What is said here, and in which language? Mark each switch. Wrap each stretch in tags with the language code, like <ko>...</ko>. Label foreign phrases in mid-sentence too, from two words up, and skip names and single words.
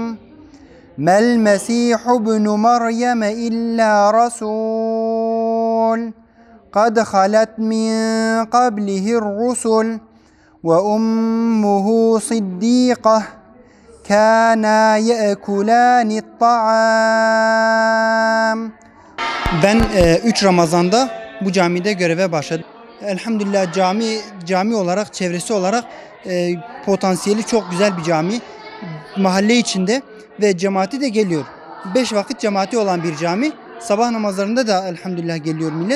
<ar>ما المسيح ابن مريم إلا رسول قد خلت من قبله الرسل وأمه صديقة كانا يأكلان الطعام.</ar> <tr>Ben 3 Ramazan'da bu camide göreve başladım. Elhamdülillah cami olarak, çevresi olarak potansiyeli çok güzel bir cami. Mahalle içinde ve cemaati de geliyor. 5 vakit cemaati olan bir cami. Sabah namazlarında da elhamdülillah geliyor millet.</tr>